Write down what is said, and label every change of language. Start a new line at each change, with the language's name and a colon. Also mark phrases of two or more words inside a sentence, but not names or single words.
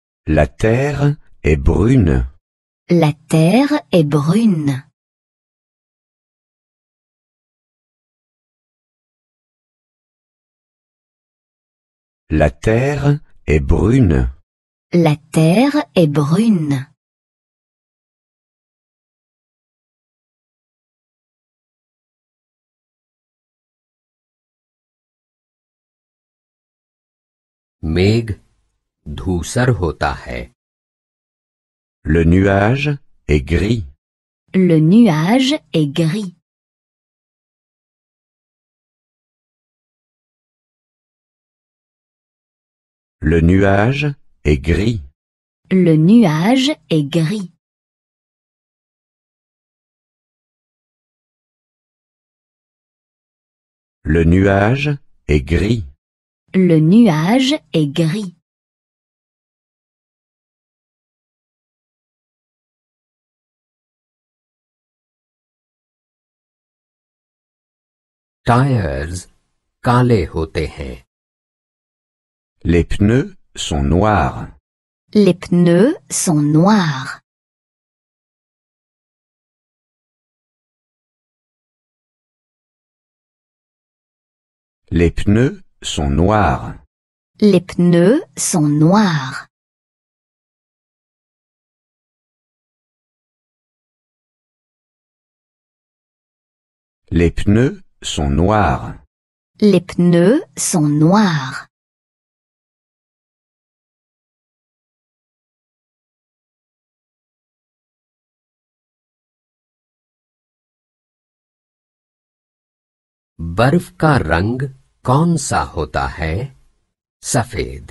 French: La terre est brune. La terre est brune. La terre est brune. La terre est brune.
Hindi: मेघ धूसर होता है।
French: Le nuage est gris. Le nuage est gris. Le nuage est gris. Le nuage est gris. Le nuage est gris. Le nuage est gris.
Hindi: टायर्स काले होते हैं।
French: Les pneus sont noirs. Les pneus sont noirs. Les pneus sont noirs. Les pneus sont noirs. Les pneus sont noirs. Les pneus sont noirs.
Hindi: बर्फ का रंग कौन सा होता है? सफेद।